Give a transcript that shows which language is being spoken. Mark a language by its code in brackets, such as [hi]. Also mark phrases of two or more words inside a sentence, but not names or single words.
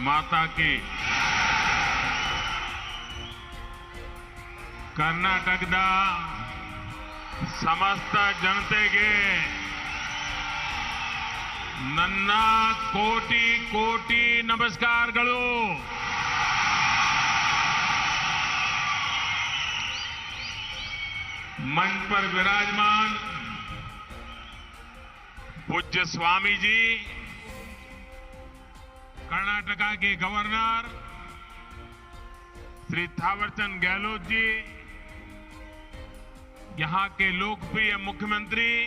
[kn] ಮಾತಾಕಿ ಕರ್ನಾಟಕದ ಸಮಸ್ತ ಜನತೆಗೆ ನನ್ನ ಕೋಟಿ ಕೋಟಿ ನಮಸ್ಕಾರಗಳು. [hi] मंच पर विराजमान पूज्य स्वामी जी, कर्नाटका के गवर्नर श्री थावरचंद गहलोत जी, यहां के लोकप्रिय मुख्यमंत्री